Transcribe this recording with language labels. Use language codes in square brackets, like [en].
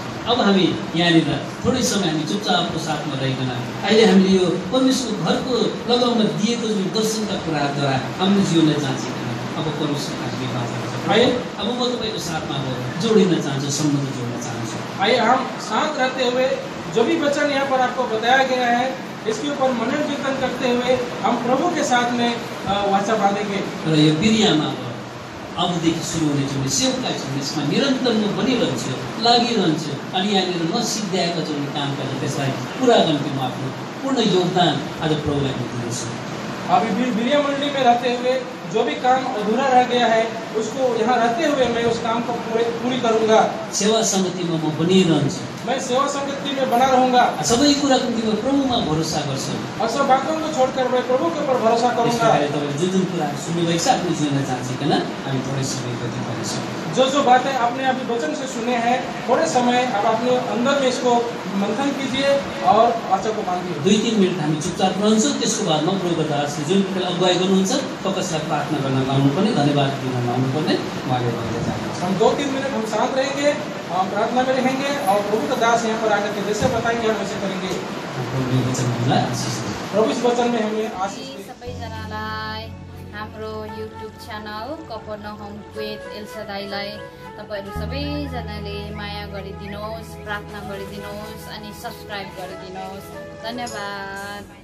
[ne] अब हामी यहाँनिर थोरै समय हामी चुपचापको साथमा रहिकन अहिले हामीले यो परमेश्वरको घरको लगाउन दिएको जुन दर्शनका कुराद्वारा हाम्रो जीवनलाई जाँचिकन अब परमेश्वरका हामी बाचा है। अब म तपाईँको साथमा अब जोडिन चाहन्छु, सम्बन्ध जोड्न चाहन्छु। [hi] आइए हम साथ रहते हुए जो भी वचन यहाँ पर आपको बताया गया है इसके ऊपर मनन कीर्तन करते हुए हम प्रभु के साथ में वाचा बांधेंगे। [ne] र यो बिरियामा अबदेखि सुरु हुने जुन सेवकाई छ यसमा निरन्तर म बनिरहन्छु, लागिरहन्छु अनि यहाँनिर नसिद्ध्याएका जुन कामका त्यसलाई पुरा गर्नु म आफ्नो पूर्ण योगदान आज प्रभुलाई दिन्छु। [hi] अभी बिरिया मंडली में रहते हुए जो भी काम अधूरा रह गया है उसको यहाँ रहते हुए मैं उस काम को पूरी करूंगा। [ne] सेवा समितिमा म बनिरहन्छु, [hi] मैं सेवा संगति में बना रहूंगा। [ne] सबै कुराको निम्ति म प्रभुमा भरोसा गर्छु [hi] और सब बातों को छोड़कर मैं प्रभु के ऊपर भरोसा करूंगा। [ne] तपाईँले जुन कुराहरू सुन्नुभएको छ आफ्नो जीवनमा जाँचिकन हामी थोरै समय व्यतीत गर्छौँ। [hi] जो बातें आपने अभी वचन से सुने हैं थोड़े समय अब अपने अंदर में इसको मंथन कीजिए और वाचा को बांधिए। [ne] 2-3 मिनट हामी चुपचाप रहन्छौँ। त्यसको बादमा प्रभुको दासले जुन कुरालाई अगुवाई गर्नुहुन्छ तपाईँलाई प्रार्थना गर्न लाउनुपर्ने, धन्यवाद दिन लाउनुपर्ने उहाँले भन्दै जानुहुन्छ। [hi] हम 2-3 मिनट हम शांत रहेंगे और प्रार्थना में रहेंगे और प्रभु का दास यहाँ पर आकर के जैसे बताएंगे हम वैसे करेंगे। [ne] प्रभुले वचन हामीलाई आशिष दिनु। [hi] प्रभु इस वचन में हमें आशीष दे। [ne] सबैजनालाई हाम्रो युट्युब च्यानल कफरनहुम विथ एल्सादाईलाई तपाईहरु सबैजनाले माया गरिदिनुहोस्, प्रार्थना गरिदिनुहोस् अनि सब्स्क्राइब गरिदिनुहोस्। धन्यवाद।